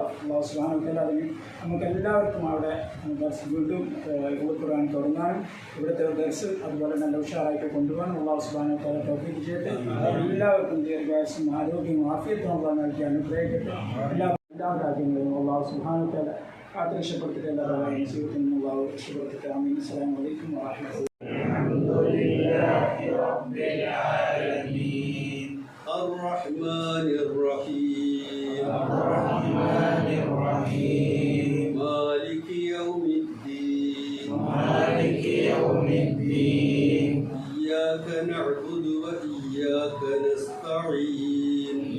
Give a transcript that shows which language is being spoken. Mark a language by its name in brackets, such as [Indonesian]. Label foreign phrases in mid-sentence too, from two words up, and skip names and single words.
[Arabic] الله سبحانه وتعالى [Malayalam] അതിന് നമുക്ക് എല്ലാവർക്കും അവിടെ വീണ്ടും ഖുർആൻ തുടങ്ങാനും ഇവിടുത്തെ ദർസ് അതുപോലെ നല്ല ഉഷാറായിട്ട് കൊണ്ടുപോകാനും [Arabic] الله سبحانه وتعالى [Malayalam] തൗഫീഖ് ചെയ്യട്ടെ. എല്ലാവർക്കും ദീർഘായുസ്സും ആരോഗ്യവും ആഫിയത്തും അല്ലാഹു നൽകി അനുഗ്രഹിക്കട്ടെ. എല്ലാ കാര്യങ്ങളും [Arabic] الله سبحانه وتعالى [Malayalam] കാത്ത് രക്ഷപ്പെടുത്തിട്ട് എല്ലാവരും ജീവിതത്തിൽ നിന്ന് അല്ലാഹു രക്ഷപ്പെടുത്തിട്ട്. [Arabic] آمين. السلام عليكم ورحمة الله. الرحمن الرحيم مالك يوم الدين إياك نعبد وإياك نستعين